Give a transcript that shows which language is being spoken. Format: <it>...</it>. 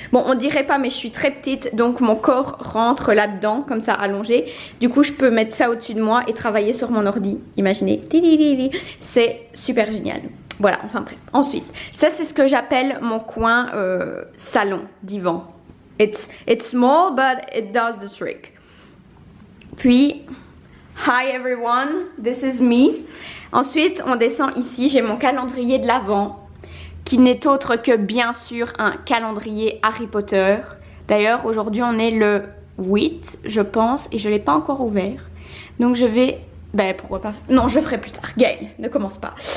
<fr>Bon, on dirait pas, mais je suis très petite, donc mon corps rentre là-dedans, comme ça, allongé. Du coup, je peux mettre ça au-dessus de moi et travailler sur mon ordi. Imaginez. C'est super génial. Voilà, enfin bref. Ensuite, ça, c'est ce que j'appelle mon coin salon, divan.</fr> <en>It's small, but it does the trick. Puis, hi everyone, this is me.</en> <fr>Ensuite, on descend ici, j'ai mon calendrier de l'Avent, qui n'est autre que bien sûr un calendrier Harry Potter. D'ailleurs, aujourd'hui on est le 8, je pense, et je ne l'ai pas encore ouvert. Donc je vais... pourquoi pas... Non, je le ferai plus tard. Gaëlle, ne commence pas.</fr>